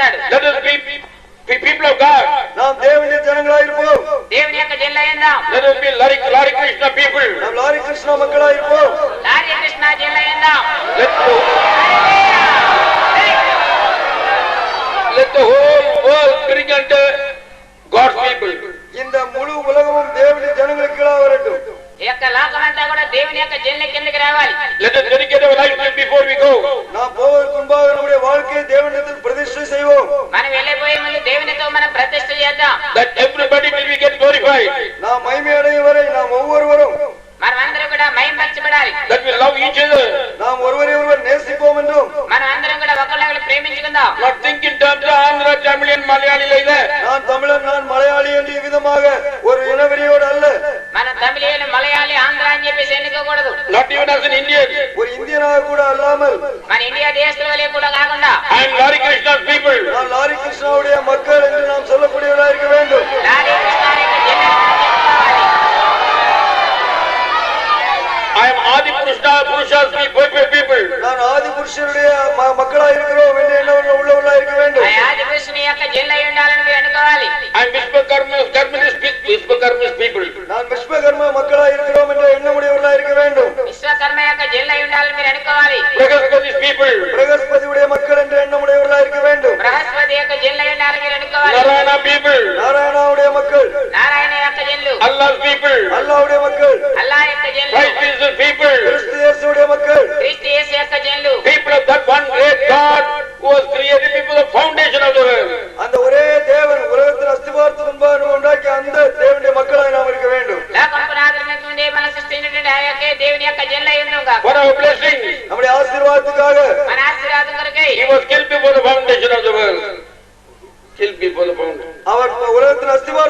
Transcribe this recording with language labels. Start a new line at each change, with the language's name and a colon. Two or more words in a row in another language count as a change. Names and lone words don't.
Telugu: చెప్తాడు.
English: Let us be people of God.
Tamil: நாம் தேவனுடைய ஜனங்களாய் இருப்போம்.
Telugu: దేవుని యొక్క జనులై ఉందాం.
English: Let us be Lari Krishna people.
Tamil: நாம் லாரி கிருஷ்ணா மக்களாய் இருப்போம்.
Telugu: లారీ కృష్ణ జనులై ఉందాం.
English: Let the whole world bring under God's people.
Tamil: இந்த முழு உலகமும் தேவனுடைய ஜனங்களுக்கு வரட்டும்.
Telugu: ఈ యొక్క లోకమంతా కూడా దేవుని యొక్క జనుల కిందకి రావాలి.
English: Let us dedicate our life before we go.
Tamil: நாம் போவதற்கு முன்பாக நம்முடைய வாழ்க்கையை தேவனிடத்தில் பிரதிஷ்டை செய்வோம்.
Telugu: మనం వెళ్ళిపోయే ముందు దేవునితో మనం ప్రతిష్ఠ చేద్దాం.
English: That everybody will be get glorified.
Tamil: நாம் மகிமை அடையும் வரை நாம் ஒவ்வொருவரும்
Telugu: మనమందరం కూడా మహిమపరచబడాలి.
English: That we love each other.
Tamil: நாம் ஒருவரை ஒருவர் நேசிப்போம் என்றும்
Telugu: మనమందరం కూడా ఒకళ్ళొకళ్ళు ప్రేమించుకుందాం.
English: Not think in terms of Andhra, Tamilian, Malayali like that.
Tamil: நான் தமிழன் நான் மலையாளி என்று விதமாக ஒரு இனவெறியோடு அல்ல.
Telugu: మనం తమిళీయులు మలయాళీ ఆంధ్ర అని చెప్పేసి ఎన్నుకోకూడదు.
English: Not even as an Indian.
Tamil: ஒரு இந்தியனாக கூட அல்லாமல்
Telugu: మన ఇండియా దేశస్తుల వలె కూడా కాకుండా
English: I am Lari Krishna's people.
Tamil: நான் லாரி கிருஷ்ணாவுடைய மக்கள் என்று நாம் சொல்லக்கூடியவராக இருக்க வேண்டும்.
Telugu: లారీ కృష్ణ యొక్క జనులను చెప్పుకోవాలి.
English: I am Adi Purusha's people.
Tamil: நான் ஆதி புருஷருடைய மக்களாக இருக்கிறோம் என்று எண்ணம் உள்ளவர்களாக இருக்க வேண்டும்.
Telugu: ఆది పురుషుని యొక్క జనులై ఉండాలని మీరు అనుకోవాలి.
English: I am Vishwakarma's people.
Tamil: நான் விஸ்வகர்ம மக்களாக இருக்கிறோம் என்ற எண்ணமுடையவர்களாக இருக்க வேண்டும்.
Telugu: విశ్వకర్మ యొక్క జనులై ఉండాలని మీరు అనుకోవాలి.
English: Brihaspati's people.
Tamil: பிரகஸ்பதியுடைய மக்கள் என்ற எண்ணமுடையவர்களாக இருக்க வேண்டும்.
Telugu: బృహస్పతి యొక్క జనులై ఉండాలని మీరు అనుకోవాలి.
English: Narayana people.
Tamil: நாராயணாவுடைய மக்கள்,
Telugu: నారాయణ యొక్క జనులు,
English: Allah's people.
Tamil: அல்லாவுடைய மக்கள்,
Telugu: అల్లాహ్ యొక్క జనులు,
English: Christ Jesus people.
Tamil: கிறிஸ்து இயேசுவுடைய மக்கள்,
Telugu: క్రీస్తు యేసు యొక్క జనులు,
English: People of that one great God who was created before the foundation of the world.
Tamil: அந்த ஒரே தேவன் உலகத்தில் அஸ்திபாரத்துக்கு முன்பாக உண்டாக்கிய அந்த தேவனுடைய மக்களாக நாம் இருக்க வேண்டும்.
Telugu: లోకం పునాదులకు ముందే మన సృష్టించినటువంటి ఆ యొక్క దేవుని యొక్క జనులై ఉన్నాం కాక
English: For our blessing,
Tamil: நம்முடைய ஆசీర్వాదத்துக்காக
Telugu: మన ఆశీర్వాదం కొరకై
English: he was killed before the foundation of the world. Killed before the foundation.
Tamil: அவர் உலகத்தில்